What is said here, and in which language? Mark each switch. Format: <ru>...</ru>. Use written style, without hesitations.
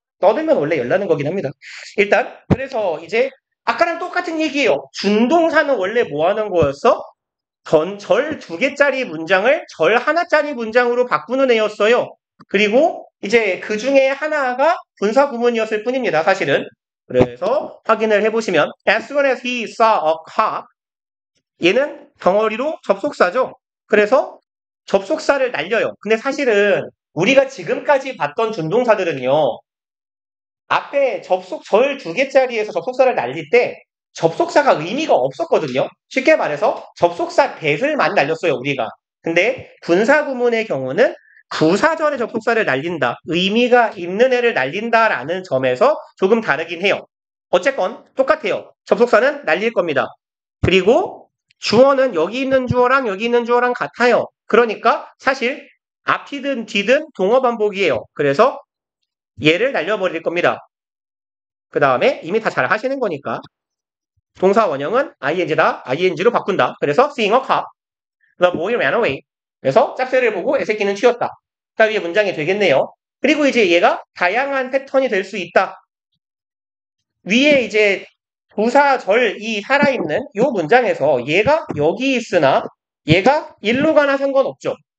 <ko>떠들면 원래 열나는 거긴 합니다. 일단, 그래서 이제, 아까랑 똑같은 얘기예요. 준동사는 원래 뭐 하는 거였어? 절 두 개짜리 문장을 절 하나짜리 문장으로 바꾸는 애였어요. 그리고 이제 그 중에 하나가 분사 구문이었을 뿐입니다. 사실은. 그래서 확인을 해보시면</ko> <en>as soon as he saw a cop</en> <ko>얘는 덩어리로 접속사죠. 그래서 접속사를 날려요. 근데 사실은 우리가 지금까지 봤던 준동사들은요. 앞에 절 두 개짜리에서 접속사를 날릴 때 접속사가 의미가 없었거든요. 쉽게 말해서 접속사 that을만 날렸어요, 우리가. 근데 분사구문의 경우는 부사절의 접속사를 날린다. 의미가 있는 애를 날린다라는 점에서 조금 다르긴 해요. 어쨌건 똑같아요. 접속사는 날릴 겁니다. 그리고 주어는 여기 있는 주어랑 여기 있는 주어랑 같아요. 그러니까 사실 앞이든 뒤든 동어 반복이에요. 그래서 얘를 날려버릴 겁니다. 그 다음에 이미 다 잘 하시는 거니까 동사 원형은 ing다, ing로 바꾼다. 그래서</ko> <en>seeing a cop, the boy ran away.</en> <ko>그래서 짝새를 보고 애새끼는 튀었다. 자, 위에 문장이 되겠네요. 그리고 이제 얘가 다양한 패턴이 될 수 있다. 위에 이제 부사절이 살아있는 이 문장에서 얘가 여기 있으나 얘가 일로 가나 상관없죠.</ko>